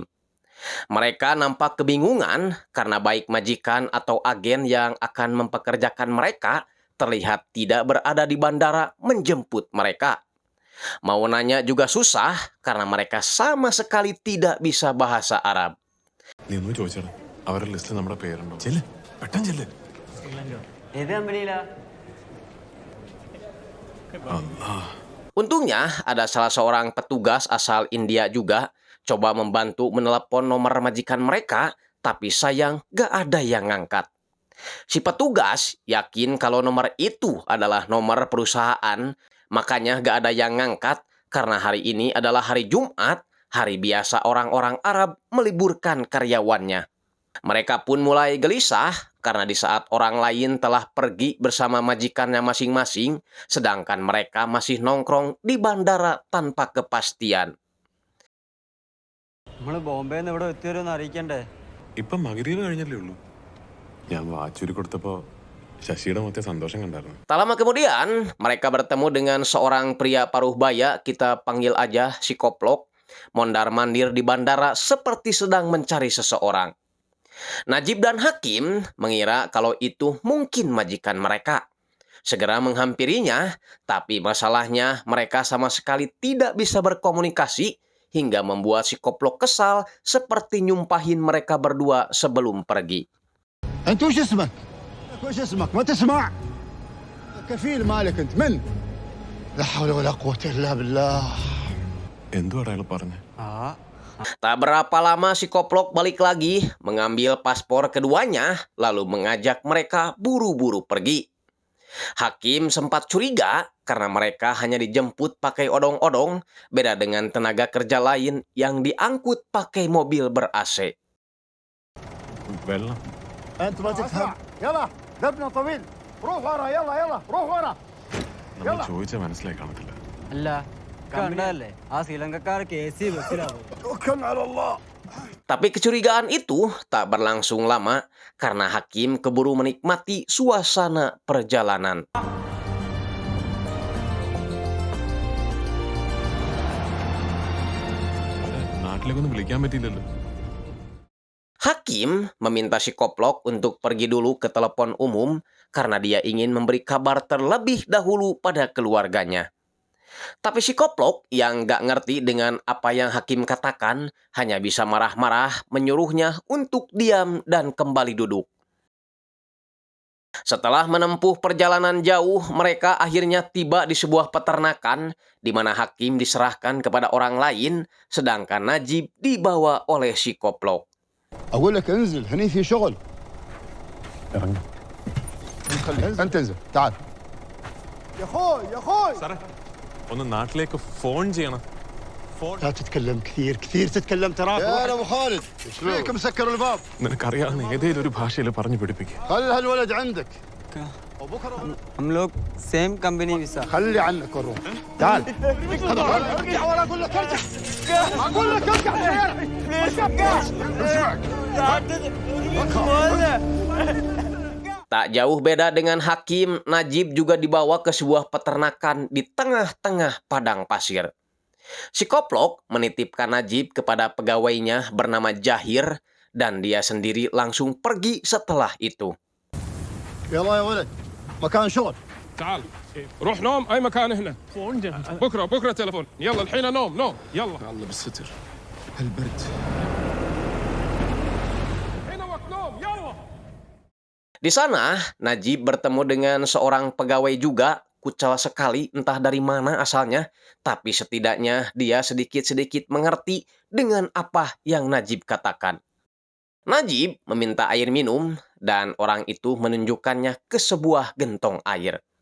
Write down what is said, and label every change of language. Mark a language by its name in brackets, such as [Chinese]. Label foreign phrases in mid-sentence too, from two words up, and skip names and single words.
[Indonesian] Mereka nampak kebingungan karena baik majikan atau agen yang akan mempekerjakan mereka terlihat tidak berada di bandara menjemput mereka. Mau nanya juga susah karena mereka sama sekali tidak bisa bahasa Arab. [Malayalam] നീ ഒന്ന് ചോദിച്ചടാ, അവരുടെ ലിസ്റ്റിൽ നമ്മുടെ പേരുണ്ടോ? ചെല്ല്, പെട്ടെന്ന് ചെല്ല്. [Indonesian] Untungnya ada salah seorang petugas asal India juga coba membantu menelepon nomor majikan mereka, tapi sayang gak ada yang ngangkat. Si petugas yakin kalau nomor itu adalah nomor perusahaan, makanya gak ada yang ngangkat karena hari ini adalah hari Jumat, hari biasa orang-orang Arab meliburkan karyawannya. Mereka pun mulai gelisah karena di saat orang lain telah pergi bersama majikannya masing-masing, sedangkan mereka masih nongkrong di bandara tanpa kepastian. [Malayalam] ഇപ്പം മകരീവ് കഴിഞ്ഞല്ലേ ഉള്ളൂ. ഞാൻ വാച്ചൂരി കൊടുത്തപ്പോ ശശിയുടെ മൊത്തം സന്തോഷം കണ്ടായിരുന്നു. [Indonesian] Tak lama kemudian, mereka bertemu dengan seorang pria paruh baya, kita panggil aja si Koplok, mondar-mandir di bandara seperti sedang mencari seseorang. Najib dan Hakim mengira kalau itu mungkin majikan mereka. Segera menghampirinya, tapi masalahnya mereka sama sekali tidak bisa berkomunikasi hingga membuat si Koplok kesal seperti nyumpahin mereka berdua sebelum pergi. [Arabic] انت وش اسمك؟ وش اسمك؟ ما تسمع؟ كفيل مالك انت من؟ لا حول ولا قوة الا بالله. [Malayalam] എന്തുവാടാ അയാൾ പറഞ്ഞേ? [Indonesian] Tak berapa lama si Koplok balik lagi, mengambil paspor keduanya, lalu mengajak mereka buru-buru pergi. Hakim sempat curiga karena mereka hanya dijemput pakai odong-odong, beda dengan tenaga kerja lain yang diangkut pakai mobil ber-AC. [Malayalam] വെള്ളം. [Arabic] انت ما تفهم. يلا ذبنا طويل. روح ورا يلا يلا روح ورا. [Malayalam] നമ്മൾ ചോദിച്ചാൽ മനസ്സിലായി കാണത്തില്ല. അല്ല കണ്ടല്ലേ ആ ശ്രീലങ്കക്കാർക്ക് AC ബസ്സിലാവും. [Arabic] توكلنا على الله. [Indonesian] Tapi kecurigaan itu tak berlangsung lama karena Hakim keburu menikmati suasana perjalanan. [Malayalam] നാട്ടിലേക്കൊന്നും വിളിക്കാൻ പറ്റിയില്ലല്ലോ. [Indonesian] Hakim meminta si Koplok untuk pergi dulu ke telepon umum karena dia ingin memberi kabar terlebih dahulu pada keluarganya. Tapi si Koplok yang gak ngerti dengan apa yang Hakim katakan hanya bisa marah-marah menyuruhnya untuk diam dan kembali duduk. Setelah menempuh perjalanan jauh, mereka akhirnya tiba di sebuah peternakan di mana Hakim diserahkan kepada orang lain, sedangkan Najib dibawa oleh si Koplok. [Arabic] اقول لك انزل هني في شغل. انت انزل تعال. يا اخوي [Malayalam] സാറേ ഒന്ന് നാട്ടിലേക്ക് ഫോൺ ചെയ്യണം. [Arabic] لا تتكلم كثير تتكلم تراك. يا ابو خالد ايش فيك مسكر الباب؟ [Malayalam] നിനക്കറിയാവുന്ന ഏതെങ്കിലും ഒരു ഭാഷയിൽ പറഞ്ഞു പിടിപ്പിക്കുക. [Arabic] خلي هالولد عندك. وبكره [Hindi] हम लोग [English] same company [Hindi] में सर [Arabic] خلي عنك والروح. تعال ارجع ولا اقول لك ارجع. اقول لك ارجع. [Indonesian] Tak jauh beda dengan Hakim, Najib juga dibawa ke sebuah peternakan di tengah-tengah padang pasir. Si Koplok menitipkan Najib kepada pegawainya bernama Jahir dan dia sendiri langsung pergi setelah itu. [Arabic] يلا يا ولد مكان شغل. تعال روح نوم اي مكان هنا بكره تلفون يلا الحين نوم يلا Allah بالستر هالبرد. الحين وقت نوم يلا. [Indonesian] Di sana, Najib bertemu dengan seorang pegawai juga, kucal sekali entah dari mana asalnya, tapi setidaknya dia sedikit-sedikit mengerti dengan apa yang Najib katakan. Najib meminta air minum dan orang itu menunjukkannya ke sebuah gentong air.